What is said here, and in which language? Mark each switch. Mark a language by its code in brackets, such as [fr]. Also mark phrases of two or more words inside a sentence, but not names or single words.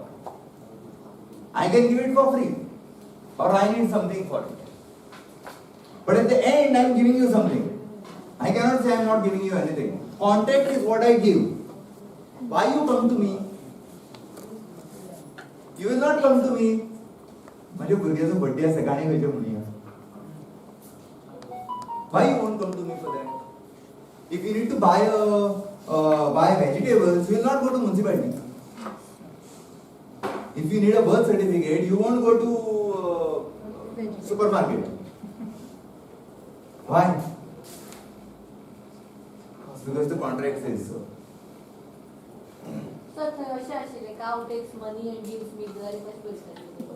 [en] I can give it for free, or I need something for it. But at the end, I am giving you something. I cannot say I am not giving you anything. Contract is what I give. Why you come to me? You will not come to me. [kok] माझ्या भुरग्याचा बर्थडे आसा गाणी खंयच्या म्हणया. [en] Why you won't come to me for that? If you need to buy vegetables, you will not go to municipality. If you need a birth certificate, you won't go to supermarket. Why? Because the contract says so. So [kok] थंय अशें आशिल्लें [en] cow takes money and gives milk [kok] जाल्यार कशें करतले?